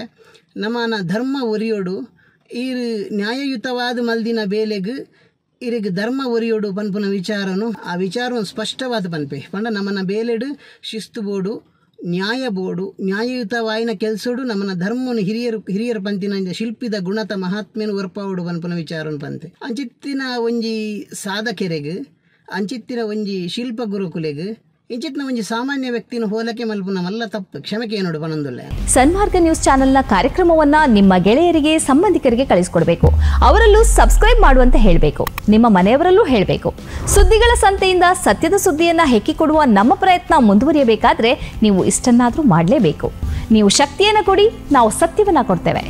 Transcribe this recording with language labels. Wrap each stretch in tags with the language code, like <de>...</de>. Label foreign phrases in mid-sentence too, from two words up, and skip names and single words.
<tcy>ನಮ್ಮನ ಧರ್ಮ ಒರಿಯೋಡು ಈ ನ್ಯಾಯಯುತವಾದ ಮಲ್ದಿನ ಬೇಲೆಗ್ ಇರಿಗೆ ಧರ್ಮ ಒರಿಯೋಡು ಪನ್ಪುನ ವಿಚಾರನು ಆ ವಿಚಾರ ಸ್ಪಷ್ಟವಾದ ಪನ್ಪೆ ಪಂಡ ನಮ್ಮನ ಬೇಲೆಡು ಶಿಸ್ತು ಬೋಡು ನ್ಯಾಯ ಬೋಡು ನ್ಯಾಯಯುತವಾಯಿನ ಕೆಲಸೋಡು ನಮ್ಮನ ಧರ್ಮವನ್ನು ಹಿರಿಯರ ಪಂತಿನ ಶಿಲ್ಪಿದ ಗುಣತ ಮಹಾತ್ಮೆನು ಒರ್ಪಾವಡು ಪನ್ಪನ ವಿಚಾರನು ಪಂತೆ ಅಂಚಿತ್ತಿನ ಒಂಜಿ ಸಾಧಕೆರೆಗ್ ಅಂಚಿತ್ತಿನ ಒಂಜಿ ಶಿಲ್ಪ ಗುರುಕುಲೆಗ್ ಇಂಚಿತ್ನ ಒಂಜಿ ಸಾಮಾನ್ಯ ವ್ಯಕ್ತಿನ ಹೋಲಕೆ ಮಲ್ಪುನ ಮಲ್ಲ ತಪ್ಪು ಕ್ಷಮಕ್ಕೆ ಏನೋಡು ಪನಂದುಲ್ಲ.</tcy> <kn>ಸನ್ಮಾರ್ಗ ನ್ಯೂಸ್ ಚಾನೆಲ್ನ ಕಾರ್ಯಕ್ರಮವನ್ನ ನಿಮ್ಮ ಗೆಳೆಯರಿಗೆ ಸಂಬಂಧಿಕರಿಗೆ ಕಳಿಸ್ಕೊಡ್ಬೇಕು, ಅವರಲ್ಲೂ ಸಬ್ಸ್ಕ್ರೈಬ್ ಮಾಡುವಂತ ಹೇಳಬೇಕು, ನಿಮ್ಮ ಮನೆಯವರಲ್ಲೂ ಹೇಳಬೇಕು. ಸುದ್ದಿಗಳ ಸಂತೆಯಿಂದ ಸತ್ಯದ ಸುದ್ದಿಯನ್ನ ಹೆಕ್ಕಿಕೊಡುವ ನಮ್ಮ ಪ್ರಯತ್ನ ಮುಂದುವರಿಯಬೇಕಾದ್ರೆ ನೀವು ಇಷ್ಟನ್ನಾದ್ರೂ ಮಾಡಲೇಬೇಕು. ನೀವು ಶಕ್ತಿಯನ್ನು ಕೊಡಿ, ನಾವು ಸತ್ಯವನ್ನ ಕೊಡ್ತೇವೆ.</kn>